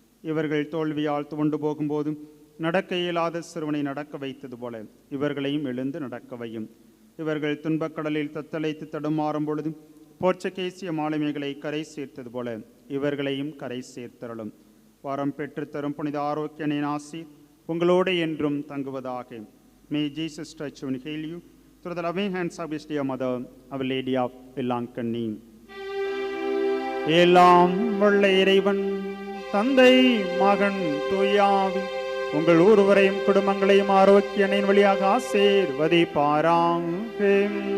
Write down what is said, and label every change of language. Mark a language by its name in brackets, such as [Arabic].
[Tamil] இவர்கள் தோல்வியால் துவண்டு போகும்போதும் நடக்க இயலாத சிறுவனை நடக்க வைத்தது போல இவர்களையும் எழுந்து நடக்க வையும். இவர்கள் துன்பக்கடலில் தத்தளைத்து தடுமாறும் பொழுதும் போர்ச்சுகேசிய மாலுமிகளை கரை சேர்த்தது போல இவர்களையும் கரை சேர்த்தருளும். வரம் பெற்றுத்தரும் புனித ஆரோக்கியனின் ஆசீர் உங்களோடு என்றும் தங்குவதாக. [English] May Jesus touch you and heal you through the loving hands of His dear mother, Our Lady of Villankani. [Tamil] எல்லாம் வல்ல இறைவன் தந்தை, மகன், தூயாவி உங்கள் ஒருவரையும் குடும்பங்களையும் ஆரோக்கியனின் வழியாக ஆசீர்வதிப்பாராக.